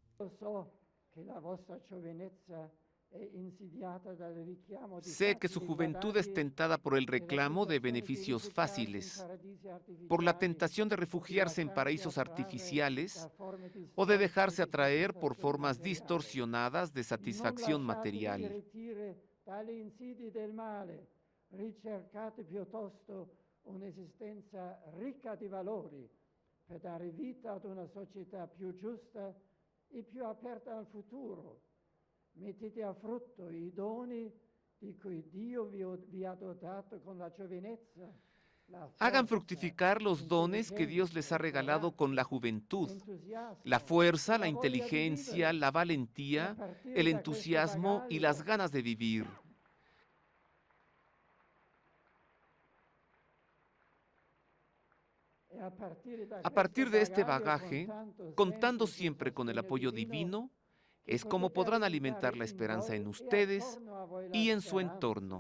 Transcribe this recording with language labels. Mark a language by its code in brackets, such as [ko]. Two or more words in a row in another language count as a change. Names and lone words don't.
[es] Sé que su juventud es tentada por el reclamo de beneficios fáciles, por la tentación de refugiarse en paraísos artificiales o de dejarse atraer por formas distorsionadas de satisfacción material. [it] Ricercate piuttosto un'esistenza ricca di valori per dare vita ad una società più giusta e più aperta al futuro. Mettete a frutto i doni di cui Dio vi ha dotato con la giovinezza. [es] Hagan fructificar los dones que Dios les ha regalado con la juventud, la fuerza, la inteligencia, la valentía, el entusiasmo y las ganas de vivir. A partir de este bagaje, contando siempre con el apoyo divino, es como podrán alimentar la esperanza en ustedes y en su entorno.